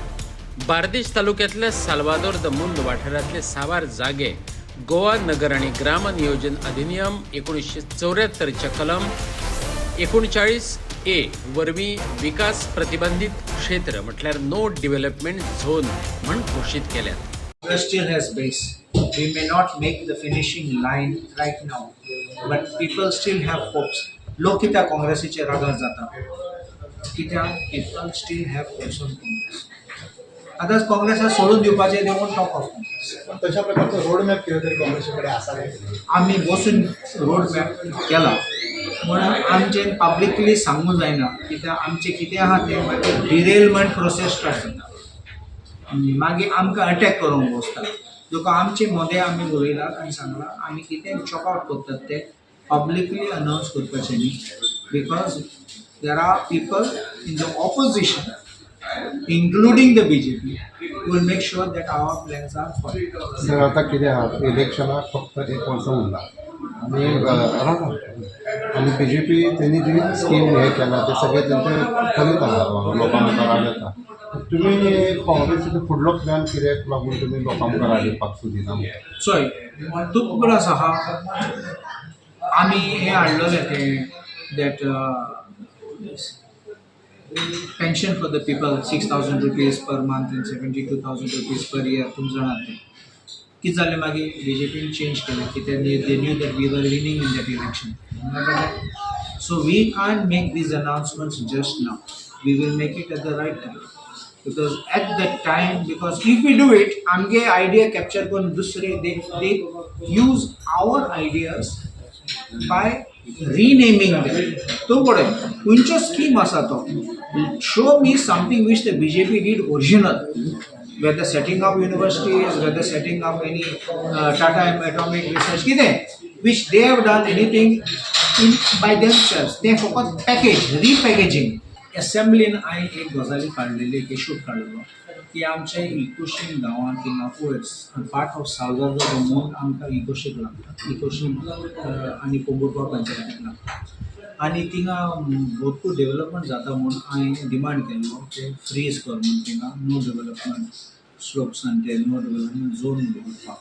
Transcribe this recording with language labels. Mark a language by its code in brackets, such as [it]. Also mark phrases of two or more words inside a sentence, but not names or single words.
[kok] बार्देश तालुक्यांतल्या साल्वादोर द मुंद वाठारांतले साबार जागे गोवा नगर आणि ग्राम नियोजन अधिनियम 1974च्या कलम 39A वरवीं विकास प्रतिबंधित क्षेत्र म्हटल्यार [en] no development zone [kok] म्हण घोषित केल्यात. [en] Still has base. We may not make the finishing line right now, but people still have hopes. [kok] लोक कित्याक काँग्रेसीचे रागार जाता? [en] कित्याक people still have hopes on Congress. [kok] आतां काँग्रेसाक सोडून दिवपाचें [en] they won't talk of Congress. [kok] तशा प्रकारचा [en] road map [kok] कितें तरी काँग्रेसीकडे आसा. आमी बसून [en] road map [kok] केला म्हणून आमचें पब्लिकली सांगूंक जायना कित्याक आमचें कितें आहा तें मागीर [en] derailment process start [kok] जाता. मागीर आमकां अटॅक करूंक बसता. देखून आमचे मोदे आमी उलयलात आनी सांगलां आमी कितें [en] chalk out [kok] करतात तें पब्लिकली अनावन्स करपाचें न्ही. [en] because there are people in the opposition including the BJP will make sure that our plans are followed. [kok] सर आता कितें इलेक्शनाक फक्त 1 वर्स उरला आणि BJP त्यांनी जी स्कीम हे केला ते सगळे त्यांचे फलित आहा लोकां मुखार हाडटा. तुम्ही काँग्रेसीचो फुडलो प्लॅन कित्याक लागून तुम्ही लोकां मुखार हाडपाक सोदिना? चोय तूं परस आहा आमी हे हाडलेले ते दॅट [en] pension for the people 6,000 rupees per month and 72,000 rupees per year. [kok] तुम जाणात ते कितें जालें मागीर BJPन चेंज केलें कित्याक [en] they knew that we were winning in that election. So we can't make these announcements just now. We will make it at the right time. Because at that time, because if we do it, [kok] आमगे idea capture करून दुसरे [en] they use our ideas by renaming them. [kok] तो पळय खंयचो स्कीम आसा तो [en] show me something which the BJP did original, whether setting up universities, whether setting up any Tata Atomic Research, which they have done anything by themselves. They focus package, repackaging. [kok] Assembly हांवें एक गजाली काडलेली एक इशू काडलेलो की आमच्या इकोशीम गांवांत थिंगा पोयट्स [en] part of [kok] साल्वादोर द मुंद आमकां इकोशीक लागता. इकोशीम आनी पोंबुर्पा पंचायतीक लागता. आनी थिंगा भरपूर डेव्हलपमेंट जाता म्हणून हांवें डिमांड केल्लो ते फ्रीज कर म्हणून थिंगा [en] no development slopes [kok] आनी ते [en] no development zone [kok] दवरपाक.